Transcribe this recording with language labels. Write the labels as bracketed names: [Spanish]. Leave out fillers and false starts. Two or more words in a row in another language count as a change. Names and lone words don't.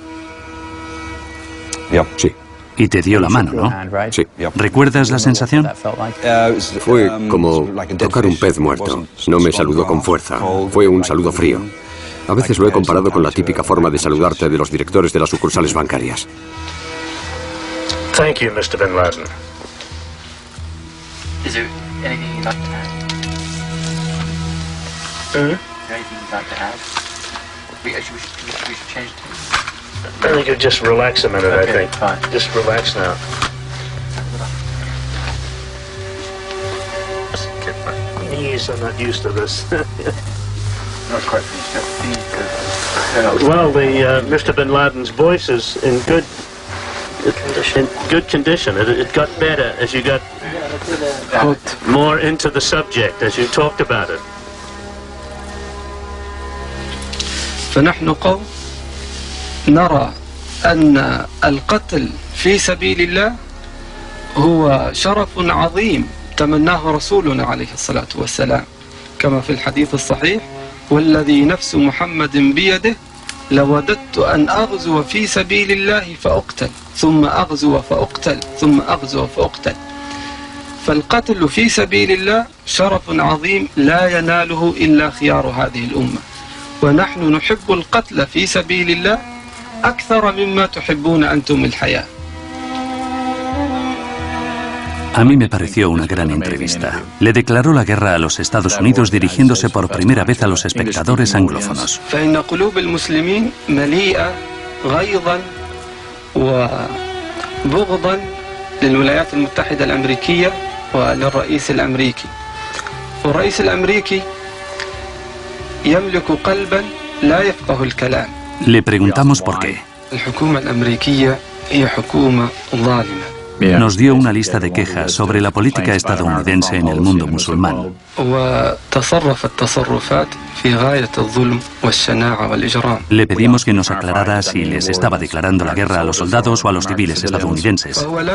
[Spanish] Sí. Y te dio la mano, ¿no? Sí. ¿Recuerdas la sensación? Fue como tocar un pez muerto. No me saludó con fuerza. Fue un saludo frío. A veces lo he comparado con la típica forma de saludarte de los directores de las sucursales bancarias. [English] Thank you, Mr. Bin Laden. Is there anything you'd like to add? Is there anything you'd like to add? We should change it. I think you just relax a minute, I think. Fine. Just relax now. Get my knees, I'm not used to this. Well, Mr. Bin Laden's voice is in good condition. It got better as you got more into the subject, as you talked about it. [Arabic] فنحن قوم نرى أن القتل في سبيل الله هو شرف عظيم تمناه رسولنا عليه الصلاة والسلام كما في الحديث الصحيح والذي نفس محمد بيده لوددت أن أغزو في سبيل الله فأقتل ثم أغزو فأقتل ثم أغزو فأقتل. فالقتل في سبيل الله شرف عظيم لا يناله إلا خيار هذه الأمة، ونحن نحب القتل في سبيل الله أكثر مما تحبون أنتم الحياة. [Spanish] A mí me pareció una gran entrevista. Le declaró la guerra a los Estados Unidos dirigiéndose por primera vez a los espectadores anglófonos. [Arabic] فإن قلوب المسلمين مليئة غيظا وبغضا للولايات المتحدة الأمريكية وللرئيس الأمريكي. والرئيس الأمريكي يملك قلبا لا يفقه الكلام. [Spanish] Le preguntamos por qué. [Arabic] الحكومة الأمريكية هي حكومة ظالمة. [Spanish] Nos dio una lista de quejas sobre la política estadounidense en el mundo musulmán. Le pedimos que nos aclarara si les estaba declarando la guerra a los soldados o a los civiles estadounidenses.